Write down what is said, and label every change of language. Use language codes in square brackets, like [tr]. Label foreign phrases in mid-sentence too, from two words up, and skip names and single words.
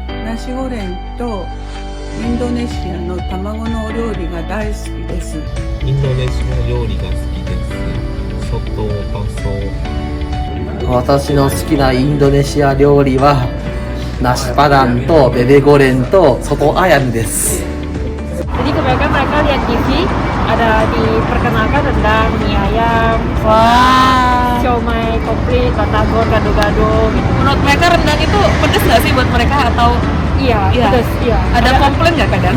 [ja] ナシゴレンとインドネシアの卵のお料理が大好きです。インドネシア料理が好きです。ソトパソ。私の好きなインドネシア料理はナシパダンとベベゴレンとソトアヤムです。 [id] Jadi kebanyakan mereka lihat TV, ada diperkenalkan rendang, mie ayam, siomay komplit, batagor, gado-gado gitu. Menurut mereka rendang itu pedes nggak sih buat mereka atau Iya, Iya. pedas, iya. ada komplain nggak kadang?